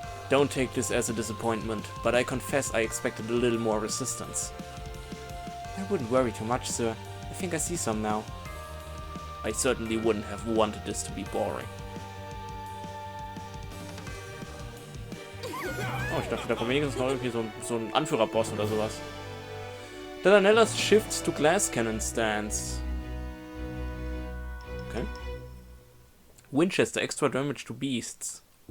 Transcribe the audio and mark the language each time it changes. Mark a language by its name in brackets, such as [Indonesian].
[English] Don't take this as a disappointment, but I confess I expected a little more resistance. I wouldn't worry too much, sir. I think I see some now. I certainly wouldn't have wanted this to be boring. [German] Oh, ich dachte, da kommt wenigstens noch irgendwie so ein Anführerboss oder sowas. [English] Traditioneller's shifts to glass cannon stance. Okay. Winchester, extra damage to beasts.